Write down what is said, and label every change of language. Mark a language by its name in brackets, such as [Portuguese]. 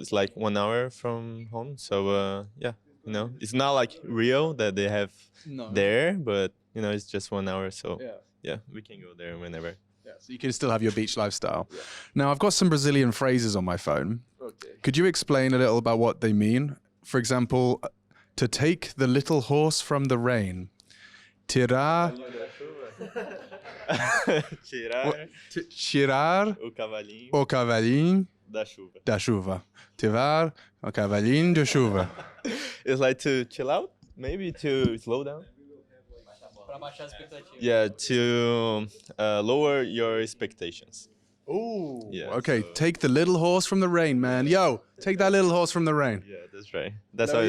[English] It's like 1 hour from home, so yeah, you know, it's not like Rio that they have there, but you know, it's just 1 hour, so yeah, we can go there whenever. Yeah, so you can still have your beach lifestyle. Yeah. Now, I've got some Brazilian phrases on my phone. Okay. Could you explain a little about what they mean? For example, to take the little horse from the rain. [Portuguese] Tirar... Tirar o cavalinho da chuva. Tirar o cavalinho da chuva. [English] It's like to chill out, maybe to slow down. Yeah, to lower your expectations. Ooh. Yeah. Okay, take the little horse from the rain, man. Yo, take that little horse from the rain. Yeah, that's right. That's Lower how